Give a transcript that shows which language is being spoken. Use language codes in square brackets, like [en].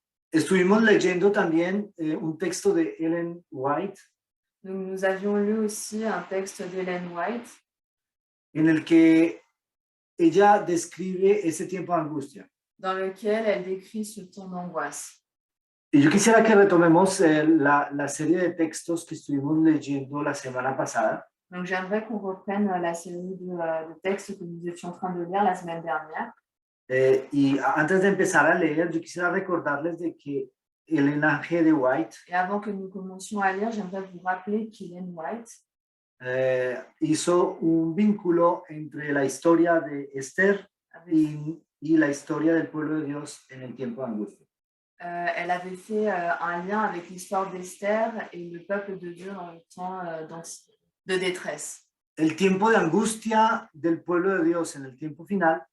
[es] Estuvimos leyendo también un texto de Ellen White. [fr] Donc, nous avions lu aussi un texte d'Ellen White. [es] En el que ella describe ese tiempo de angustia. [fr] Dans lequel elle décrit ce temps d'angoisse. [es] Y yo quisiera que retomemos la serie de textos que estuvimos leyendo la semana pasada. [fr] Donc, j'aimerais qu'on reprenne la série de textes que nous étions en train de lire la semaine dernière. [es] Y antes de empezar a leer, yo quisiera recordarles de que Elena G. de White [fr] Et avant que nous commencions à lire, j'aimerais vous rappeler qu'Ellen White [es] hizo un vínculo entre la historia de Esther y la historia del pueblo de Dios en el tiempo de angustia. [fr] Elle avait fait un lien avec l'histoire d'Esther et le peuple de Dieu dans le temps de détresse. [es] El tiempo de angustia del pueblo de Dios en el tiempo final.